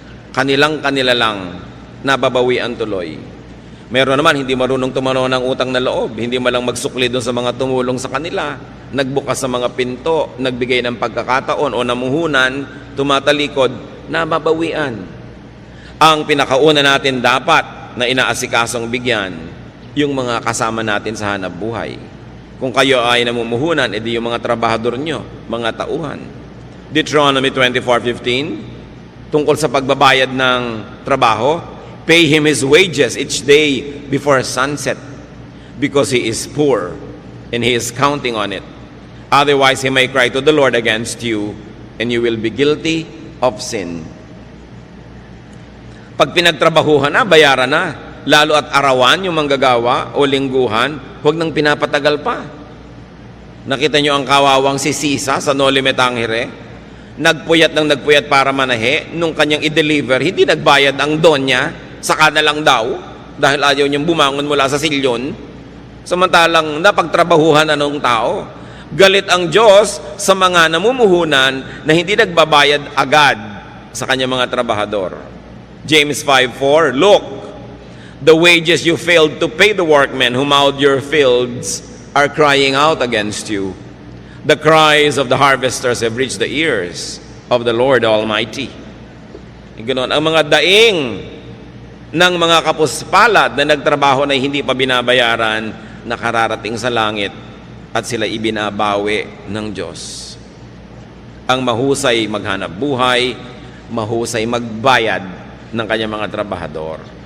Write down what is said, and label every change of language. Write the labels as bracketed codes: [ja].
[tl] Kanila lang nababawian tuloy. Meron naman hindi marunong tumanaw ng utang na loob, hindi malang magsukli doon sa mga tumulong sa kanila, nagbukas sa mga pinto, nagbigay ng pagkakataon o namuhunan, tumatalikod, nababawian. Ang pinakauna natin dapat na inaasikasong bigyan, yung mga kasama natin sa hanap buhay. Kung kayo ay namumuhunan, edi yung mga trabahador nyo, mga tauhan. [en] Deuteronomy 24:15, [tl] tungkol sa pagbabayad ng trabaho, [en] pay him his wages each day before sunset, because he is poor, and he is counting on it. Otherwise, he may cry to the Lord against you, and you will be guilty of sin. [tl] Pag pinagtrabahuhan na, bayaran na. Lalo at arawan yung manggagawa o lingguhan, huwag nang pinapatagal pa. Nakita nyo ang kawawang si Sisa sa Noli Me Tangere? Nagpuyat para manahe, nung kanyang i-deliver, hindi nagbayad ang don niya, saka na lang daw, dahil ayaw niyang bumangon mula sa silyon. Samantalang napagtrabahuhan na ng tao. Galit ang Diyos sa mga namumuhunan na hindi nagbabayad agad sa kanyang mga trabahador. [en] James 5:4, look, the wages you failed to pay the workmen who mowed your fields are crying out against you. The cries of the harvesters have reached the ears of the Lord Almighty. [tl] Ganoon, ang mga daing ng mga kapuspalad na nagtrabaho na hindi pa binabayaran, nakararating sa langit at sila ibinabawi ng Diyos. Ang mahusay maghanap buhay, mahusay magbayad ng kanyang mga trabahador.